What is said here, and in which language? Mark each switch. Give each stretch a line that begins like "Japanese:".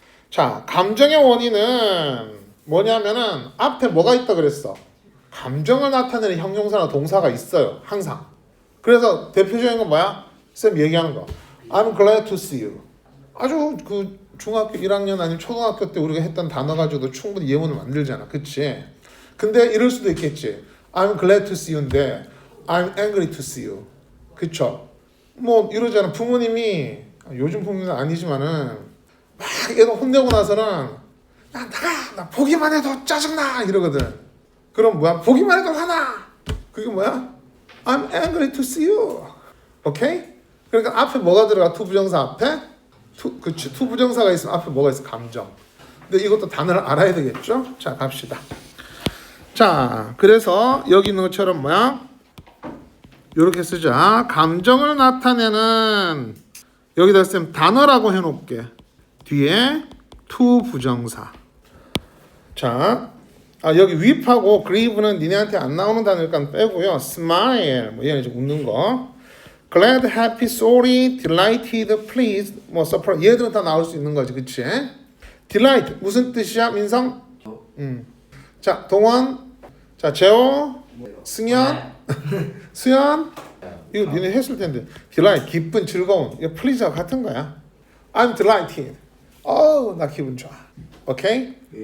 Korean: 자, 감정의 원인은 뭐냐면은 앞에 뭐가 있다 그랬어? 감정을 나타내는 형용사나 동사가 있어요. 항상. 그래서 대표적인 건 뭐야? 쌤 얘기하는 거.
English: I'm glad to see you.
Korean: 아주 그 중학교 1학년 아니면 초등학교 때 우리가 했던 단어 가지고도 충분히 예문을 만들잖아. 그치? 근데 이럴 수도 있겠지.
English: I'm glad to see you인데 I'm angry to see you.
Korean: 그쵸? 뭐 이러잖아. 부모님이 요즘 부모님은 아니지만은 막 애들 혼내고 나서는 야 나가! 나 보기만 해도 짜증나! 이러거든. 그럼 뭐야? 보기만 해도 화나! 그게 뭐야?
English: I'm angry to see you.
Korean: 오케이? 그러니까 앞에 뭐가 들어가? to 부정사 앞에? 그치. to 부정사가 있으면 앞에 뭐가 있어? 감정. 근데 이것도 단어를 알아야 되겠죠? 자, 갑시다. 자, 그래서 여기 있는 것처럼 뭐야? 이렇게 쓰자. 감정을 나타내는 여기다 쌤 단어라고 해놓을게. 뒤에 to 부정사. 자, 여기 weep하고 grieve는 니네한테 안 나오는 단어니까 빼고요. smile, 뭐 얘는 이제 웃는 거.
English: glad, happy, sorry, delighted, pleased, 뭐 surprised.
Korean: 얘들은 다 나올 수 있는 거지, 그치? delight 무슨 뜻이야, 민성? 자, 동원. 자, 재호. 승현. 수현. 이거 니네 했을 텐데. delight 기쁜, 즐거운. 이거 please와 같은 거야.
English: I'm delighted.
Korean: 나 기분 좋아. 오케이?